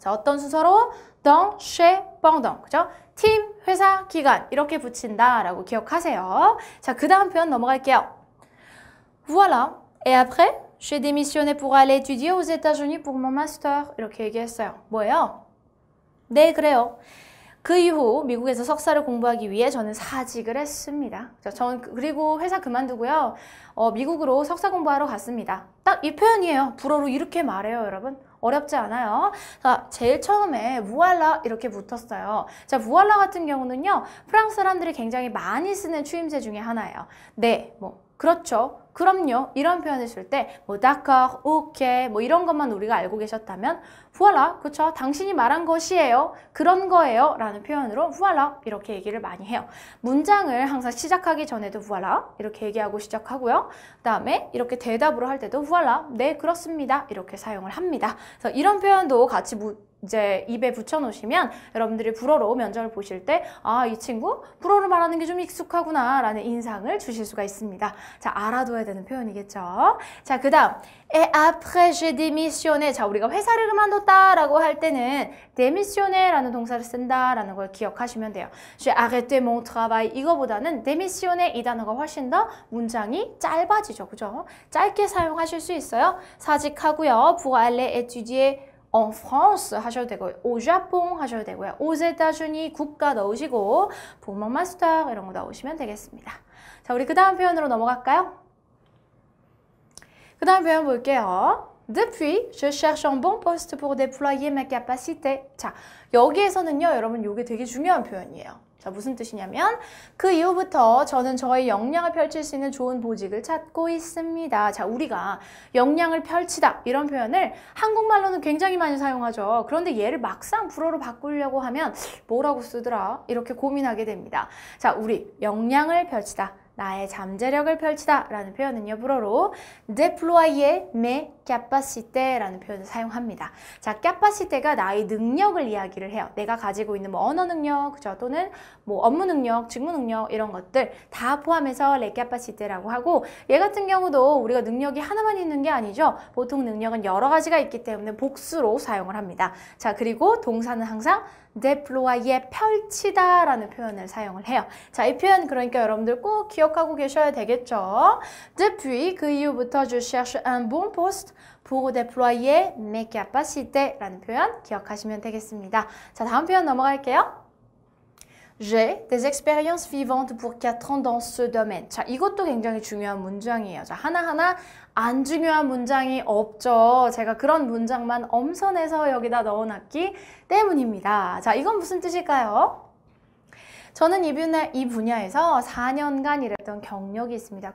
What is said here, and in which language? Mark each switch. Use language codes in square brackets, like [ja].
[ko] 자, 어떤 순서로? dans, chez, pendant. 그죠? 팀, 회사, 기간 이렇게 붙인다라고 기억하세요. 자, 그 다음 표현 넘어갈게요. [fr] Voilà. Et après, j'ai démissionné pour aller étudier aux États-Unis pour mon master. [ko] 이렇게 얘기했어요. 뭐예요? 네, 그래요. 그 이후 미국에서 석사를 공부하기 위해 저는 사직을 했습니다. 저는 그리고 회사 그만두고요. 미국으로 석사 공부하러 갔습니다. 딱 이 표현이에요. 불어로 이렇게 말해요, 여러분. 어렵지 않아요. 자, 제일 처음에 무알라 이렇게 붙었어요. 자, 무알라 같은 경우는요. 프랑스 사람들이 굉장히 많이 쓰는 추임새 중에 하나예요. 네, 뭐 그렇죠. 그럼요. 이런 표현을 쓸 때 뭐 d'accord, ok 뭐 이런 것만 우리가 알고 계셨다면 voilà, 그렇죠. 당신이 말한 것이에요. 그런 거예요. 라는 표현으로 voilà 이렇게 얘기를 많이 해요. 문장을 항상 시작하기 전에도 voilà 이렇게 얘기하고 시작하고요. 그 다음에 이렇게 대답으로 할 때도 voilà, 네 그렇습니다. 이렇게 사용을 합니다. 그래서 이런 표현도 같이 이제 입에 붙여놓으시면 여러분들이 불어로 면접을 보실 때 아, 이 친구 불어로 말하는 게 좀 익숙하구나 라는 인상을 주실 수가 있습니다. 자, 알아둬야 되는 표현이겠죠. [fr] 자, 그 다음 Et après j'ai démissionné. [ko] 자, 우리가 회사를 그만뒀다 라고 할 때는 démissionner 라는 동사를 쓴다 라는 걸 기억하시면 돼요. [fr] J'ai arrêté mon travail. [ko] 이거보다는 démissionner 이 단어가 훨씬 더 문장이 짧아지죠. 그죠? 짧게 사용하실 수 있어요. 사직하고요. [fr] pour aller étudier en France 하셔도 되고요. [ko] au Japon 하셔도 되고요. aux États-Unis 국가 넣으시고 pour mon master 이런 거 넣으시면 되겠습니다. 자, 우리 그 다음 표현으로 넘어갈까요? 그 다음 표현 볼게요. [fr] Depuis, je cherche un bon poste pour déployer mes capacités. [ko] 자, 여기에서는요, 여러분 이게 되게 중요한 표현이에요. 자, 무슨 뜻이냐면 그 이후부터 저는 저의 역량을 펼칠 수 있는 좋은 보직을 찾고 있습니다. 자, 우리가 역량을 펼치다 이런 표현을 한국말로는 굉장히 많이 사용하죠. 그런데 얘를 막상 불어로 바꾸려고 하면 뭐라고 쓰더라? 이렇게 고민하게 됩니다. 자, 우리 역량을 펼치다. 나의 잠재력을 펼치다 라는 표현은요, 불어로 déployer mes capacités 라는 표현을 사용합니다. 자, capacité가 나의 능력을 이야기를 해요. 내가 가지고 있는 뭐 언어 능력, 그죠? 또는 뭐 업무 능력, 직무 능력 이런 것들 다 포함해서 les capacité라고 하고 얘 같은 경우도 우리가 능력이 하나만 있는 게 아니죠. 보통 능력은 여러 가지가 있기 때문에 복수로 사용을 합니다. 자, 그리고 동사는 항상 déployer, 펼치다 라는 표현을 사용을 해요. 자, 이 표현 그러니까 여러분들 꼭 기억하고 계셔야 되겠죠. [fr] Depuis, 그 이후부터 je cherche un bon poste pour déployer mes capacités 라는 표현 기억하시면 되겠습니다. [ko] 자, 다음 표현 넘어갈게요. [fr] J'ai des expériences vivantes pour 4 ans dans ce domaine. [ko] 자, 이것도 굉장히 중요한 문장이에요. 자, 하나하나 안 중요한 문장이 없죠. 제가 그런 문장만 엄선해서 여기다 넣어놨기 때문입니다. 자, 이건 무슨 뜻일까요? 저는 이 분야에서 4년간 일했던 경력이 있습니다.